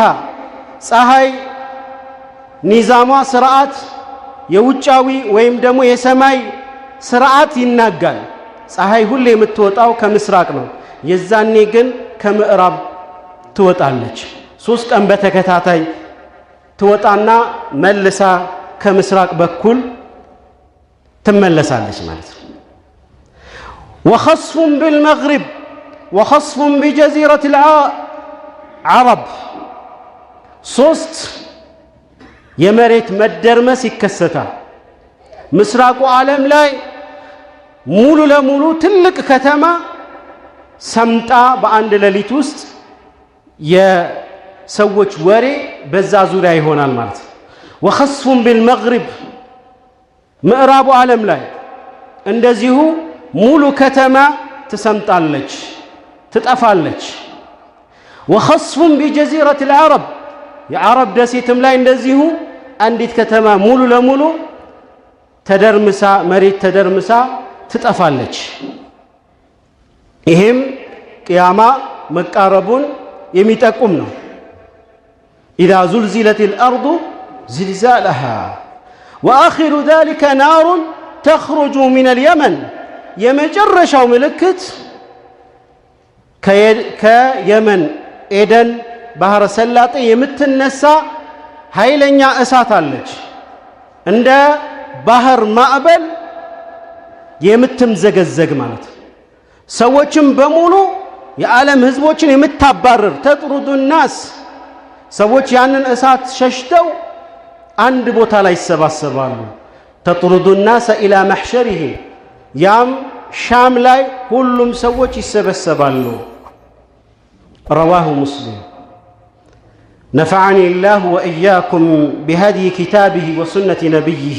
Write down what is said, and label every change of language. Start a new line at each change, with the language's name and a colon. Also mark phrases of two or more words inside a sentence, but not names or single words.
Amharic: ፀሐይ ኒዛሟ ስርዓት የውጫዊ ወይም ደግሞ የሰማይ ስርዓት ይናጋል። ፀሐይ ሁሌ የምትወጣው ከምስራቅ ነው። የዛኔ ግን ከምዕራብ ትወጣለች። 3 ቀን በተከታታይ ትወጣና መልሳ ከምስራቅ በኩል ትመለሳለች ማለት ነው።
Arabic: وخصف بالمغرب وخصف بجزيرة العرب
Amharic: ሶስት የመሬት መደርመስ ይከሰታል። ምስራቁ ዓለም ላይ ሙሉ ለሙሉ ትልቅ ከተማ ሰምጣ በአንድ ሌሊት ውስጥ የሰዎች ወሬ በዛ ዙሪያ ይሆናል ማለት ነው።
Arabic: وخصف بالمغرب
Amharic: ምዕራቡ ዓለም ላይ እንደዚሁ ሙሉ ከተማ ትሰምጣለች ትጠፋለች።
Arabic: وخصف بجزيرة العرب
Amharic: የአረብ ደሴትም ላይ እንደዚሁ አንዲት ከተማ ሙሉ ለሙሉ ተደርምሳ መሬት ተደርምሳ ትጠፋለች። ይሄም ቅያማ መቃረቡን የሚጠቁም ነው።
Arabic: إذا زلزلت الأرض زلزالها وآخر ذلك نار تخرج من اليمن
Amharic: የመጨረሻው ምልክት ከየመን ኤደን ባህረ ሰላጤ የምትነሳ ኃይለኛ እሳት አለች። እንደ ባህር ማዕበል የምትምዘገዘግ ማለት ሰዎችም በሙሉ የዓለም ህዝቦችን የምታባረር
Arabic: تطرد الناس
Amharic: ሰዎች ያንን እሳት ሸሽተው አንድ ቦታ ላይ ይሰባሰባሉ።
Arabic: تطرد الناس إلى محشرهم
Amharic: ያም ሻም ላይ ሁሉም ሰዎች ይሰበሰባሉ።
Arabic: رواه مسلم. نفعني الله وإياكم بهدي كتابه وسنة نبيه.